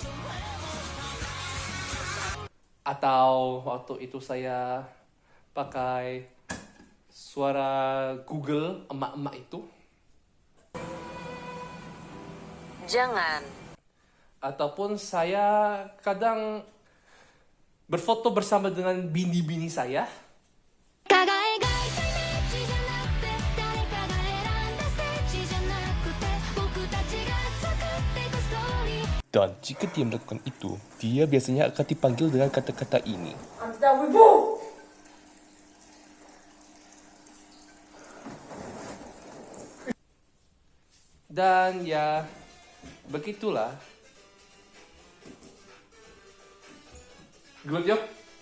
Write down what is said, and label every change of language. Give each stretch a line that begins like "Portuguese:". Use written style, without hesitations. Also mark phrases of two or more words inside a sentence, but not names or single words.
Indonesian: Atau waktu itu saya pakai suara Google emak-emak itu. Jangan. Ataupun saya kadang berfoto bersama dengan bini-bini saya.
Japanese: 輝いたイメージじゃなくて誰かが選んだステージじゃなくて僕たちが作っていくストーリー
Indonesian: Dan jika dia melakukan itu, dia biasanya akan dipanggil dengan kata-kata ini. Dan ya, begitulah.
English: Good job.